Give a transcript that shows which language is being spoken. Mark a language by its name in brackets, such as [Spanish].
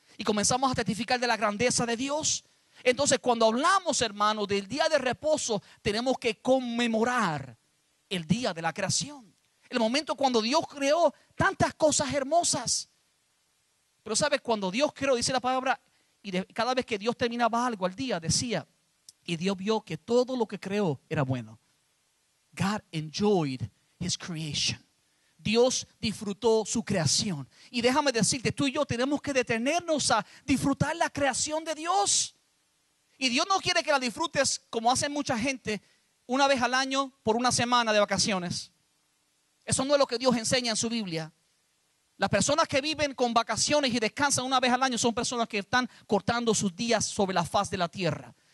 [Spanish] Y comenzamos a testificar de la grandeza de Dios. Entonces, cuando hablamos, hermano, del día de reposo, tenemos que conmemorar el día de la creación. El momento cuando Dios creó tantas cosas hermosas. Pero ¿sabes? Cuando Dios creó, dice la palabra, cada vez que Dios terminaba algo al día, decía, y Dios vio que todo lo que creó era bueno. [English] God enjoyed His creation. [Spanish] Dios disfrutó su creación. Y déjame decirte, tú y yo tenemos que detenernos a disfrutar la creación de Dios. Y Dios no quiere que la disfrutes como hace mucha gente, una vez al año por una semana de vacaciones. Eso no es lo que Dios enseña en su Biblia. Las personas que viven con vacaciones y descansan una vez al año son personas que están cortando sus días sobre la faz de la tierra.